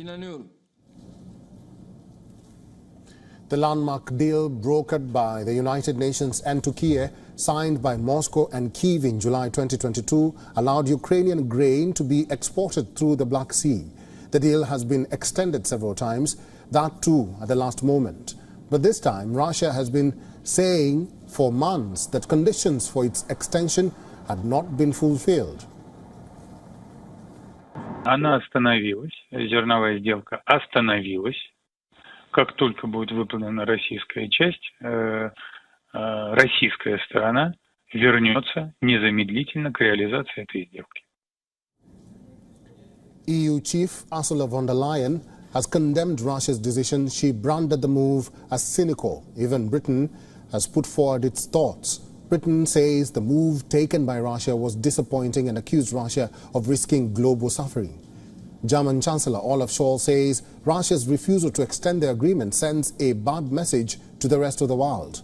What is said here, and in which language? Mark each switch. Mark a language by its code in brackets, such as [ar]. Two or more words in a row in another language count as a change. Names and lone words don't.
[en] The landmark deal brokered by the United Nations and Turkey, signed by Moscow and Kyiv in July 2022, allowed Ukrainian grain to be exported through the Black Sea. The deal has been extended several times, that too at the last moment. But this time, Russia has been saying for months that conditions for its extension had not been fulfilled. [ru] Она остановилась, зерновая сделка остановилась. Как только будет выполнена российская часть, российская сторона вернется незамедлительно к реализации этой сделки. [en] EU chief Ursula von der Leyen has condemned Russia's decision. She branded the move as cynical. Even Britain has put forward its thoughts. Britain says the move taken by Russia was disappointing and accused Russia of risking global suffering. German Chancellor Olaf Scholz says Russia's refusal to extend the agreement sends a bad message to the rest of the world.